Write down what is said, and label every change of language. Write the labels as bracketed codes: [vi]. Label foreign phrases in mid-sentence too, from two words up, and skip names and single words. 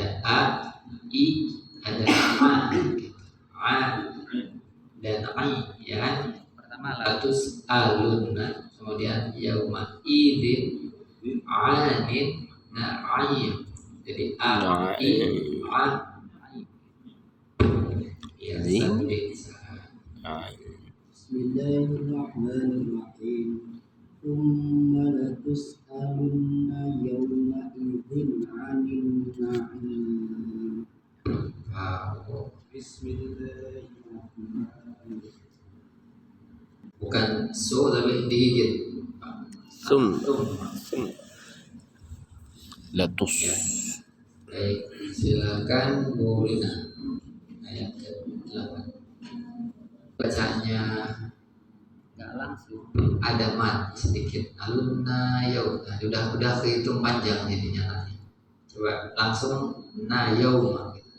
[id] a, i, ada ma, gitu. A dan ai, ya kan? Pertama [ar] لتسألن, [id] kemudian [ar] يومئذ عن النعيم. [id] Jadi a, i, a, ya, satu [ar] Bismillahirrahmanirrahim. ثم لتسألن يومئذ عن النعيم. Bismillahirrahmanirrahim. [id] Bukan su tapi digigit. [ar] ثم لتس. [id] Ya. Baik, silakan Bu Lina. Ayat ke-8. Bacanya nggak langsung, ada mat sedikit. [ar] ألن يوم. [id] Udah kehitung panjang jadinya nanti. Coba langsung [ar] ن يوم.